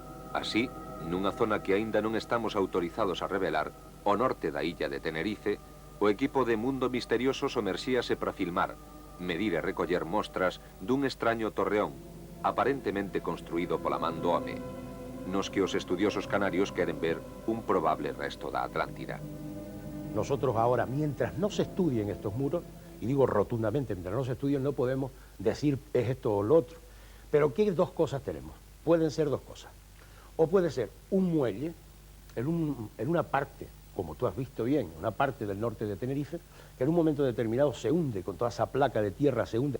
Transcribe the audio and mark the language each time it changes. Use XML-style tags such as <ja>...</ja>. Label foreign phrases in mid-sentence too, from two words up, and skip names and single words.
<gl>Así, nunha zona que aínda non estamos autorizados a revelar, ao norte da illa de Tenerife, o equipo de Mundo Misterioso somerxíase para filmar, medir e recoller mostras dun extraño torreón, aparentemente construído pola man do home, nos que os estudiosos canarios queren ver un probable resto da Atlántida.</gl> <es>Nosotros ahora, mientras no se estudien estos muros, y digo rotundamente, mientras no se estudien no podemos decir es esto o lo otro, pero ¿qué dos cosas tenemos? Pueden ser dos cosas. O puede ser un muelle en una parte, como tú has visto bien, una parte del norte de Tenerife, que en un momento determinado se hunde, con toda esa placa de tierra se hunde.</es>